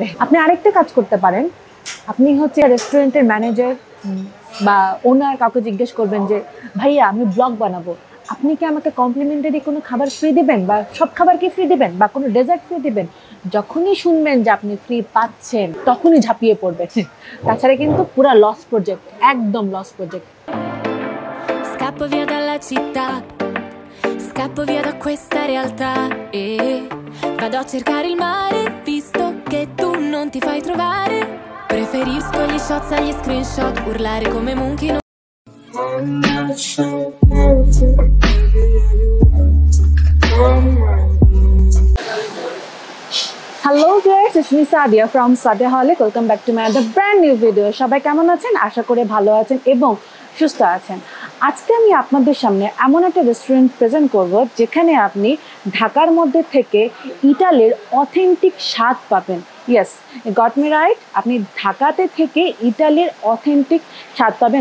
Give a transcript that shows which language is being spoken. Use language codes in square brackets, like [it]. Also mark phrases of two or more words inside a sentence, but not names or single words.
[bn] আপনি আরেকটা কাজ করতে পারেন, আপনি হচ্ছে রেস্টুরেন্টের ম্যানেজার বা ওনার কাউকে জিজ্ঞেস করবেন যে ভাইয়া আমি ব্লগ বানাবো, আপনি কি আমাকে কমপ্লিমেন্টারি কোনো খাবার ফ্রি দিবেন বা সব খাবার কি ফ্রি দিবেন বা কোনো ডেজার্ট ফ্রি দিবেন। যখনই শুনবেন যে আপনি ফ্রি পাচ্ছেন তখনই ঝাঁপিয়ে পড়বেন, তাছাড়া কিন্তু পুরো [en] loss project, [bn] একদম [en] loss project. [it] Scappo via dalla città, scappo via da questa realtà e vado a cercare il mare, visto che tu non ti fai trovare. Preferisco gli shots agli screenshot, urlare come Monkey. [en] Hello viewers, it's me Sadia from Sadiaholic. Welcome back to my other brand new video. [bn] সবাই কেমন আছেন? আশা করি ভালো আছেন এবং সুস্থ আছেন। আজকে আমি আপনাদের সামনে এমন একটা রেস্টুরেন্ট প্রেজেন্ট করব যেখানে আপনি ঢাকার মধ্যে থেকে ইটালির অথেন্টিক স্বাদ পাবেন। [en] yes, got me right, [bn] আপনি ঢাকাতে থেকে ইটালির অথেন্টিক স্বাদ পাবেন।